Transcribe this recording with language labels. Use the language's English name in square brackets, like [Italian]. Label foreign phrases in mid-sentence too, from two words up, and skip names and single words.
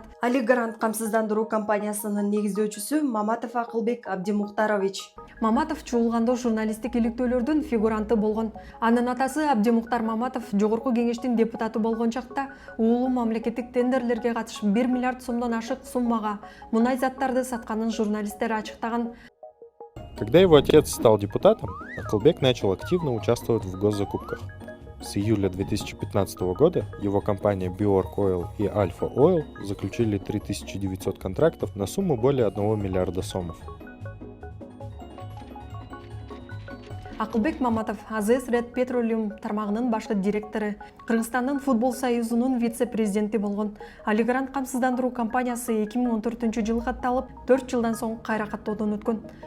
[Kyrgyz] Али Гарант камсыздандыруу компаниясынын негиздөөчүсү Маматов Акылбек Абдимуктарович. Маматов чуулгандоо журналисттик иликтөөлөрдүн фигуранты болгон. Анын атасы Абдимуктар Маматов Жогорку кеңештин депутаты болгон чакта уулу мамлекеттик тендерлерге катышып 1 миллиард сомдон ашык суммага мунай заттарды сатканын журналисттер ачыктаган. [Russian] Когда его отец стал депутатом, Акылбек начал активно участвовать в госзакупках. С июля 2015 года его компания Bjork Oil и Alpha Oil заключили 3900 контрактов на сумму более 1 миллиарда сомов. [Kyrgyz] Акылбек Маматов АЗС Red Petroleum тармагынын башкы директору, Кыргызстандын футбол союзунун вице-президенти болгон. Али Гарант камсыздандыруу компаниясы 2014 жылы катталып, 4 жылдан соң кайра каттоодон өткөн.